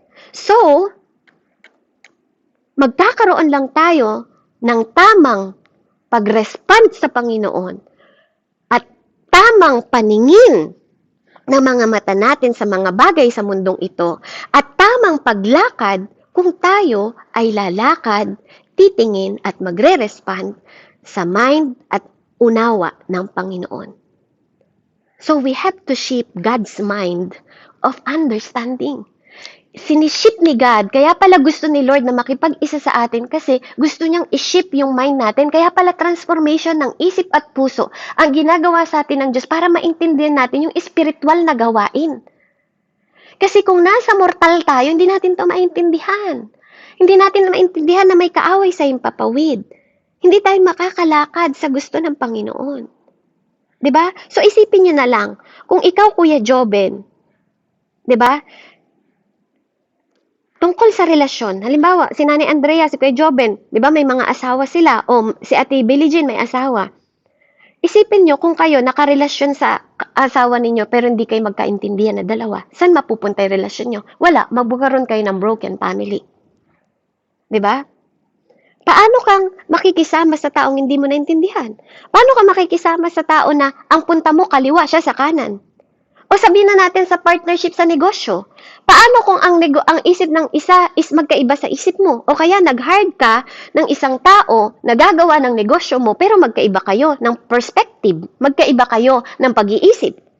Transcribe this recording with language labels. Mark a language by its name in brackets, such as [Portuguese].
[Filipino] So, magkakaroon lang tayo ng tamang pag-respond sa Panginoon at tamang paningin ng mga mata natin sa mga bagay sa mundong ito at tamang paglakad kung tayo ay lalakad, titingin at magre-respond sa mind at unawa ng Panginoon. [English] So we have to shape God's mind of understanding. [Filipino] Siniship ni God, kaya pala gusto ni Lord na makipag-isa sa atin kasi gusto niyang iship yung mind natin. Kaya pala transformation ng isip at puso ang ginagawa sa atin ng Diyos para maintindihan natin yung spiritual na gawain. Kasi kung nasa mortal tayo, hindi natin to maintindihan. Hindi natin maintindihan na may kaaway sa himpapawid. Hindi tayo makakalakad sa gusto ng Panginoon. 'Di ba? So isipin niyo na lang, kung ikaw Kuya Joben, 'di ba? Tungkol sa relasyon, halimbawa, si Nanay Andrea, si Kuya Joben, di ba may mga asawa sila, o si Ate Billie Jean may asawa. Isipin nyo kung kayo nakarelasyon sa asawa ninyo pero hindi kayo magkaintindihan na dalawa, saan mapupunta yung relasyon nyo? Wala, magbukaroon kayo ng broken family. Di ba? Paano kang makikisama sa taong hindi mo naintindihan? Paano ka makikisama sa tao na ang punta mo kaliwa, siya sa kanan? O sabihin na natin sa partnership sa negosyo, paano kung ang isip ng isa is magkaiba sa isip mo? O kaya nag-hire ka ng isang tao na gagawa ng negosyo mo pero magkaiba kayo ng perspective, magkaiba kayo ng pag-iisip.